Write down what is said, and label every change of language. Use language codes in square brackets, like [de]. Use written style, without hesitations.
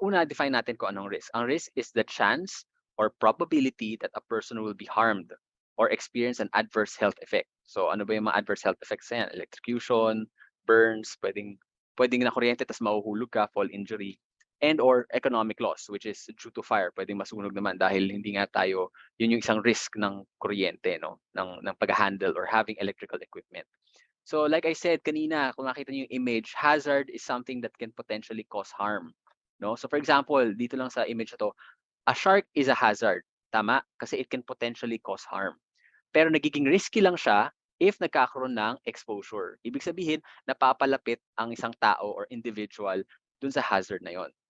[tl] Una, define natin kung anong risk. [en] Ang risk is the chance or probability that a person will be harmed or experience an adverse health effect. [tl] So ano ba yung mga [en] adverse health effects yan? Electrocution, burns, [tl] pwedeng na kuryente tas mahuhulog ka, [en] fall injury, and or economic loss, which is due to fire. [tl] Pwedeng masunog naman dahil hindi nga tayo, yun yung isang risk ng kuryente, no? ng pag-handle [en] or having electrical equipment. So like I said kanina, [tl] kung nakita niyo yung image, [en] hazard is something that can potentially cause harm. No? So for example, [tl] dito lang sa image na to, [en] a shark is a hazard. [tl] Tama? [en] Kasi it can potentially cause harm. [tl] Pero nagiging risky lang siya if nagkakaroon ng exposure. Ibig sabihin, napapalapit ang isang tao or individual dun sa hazard na yon.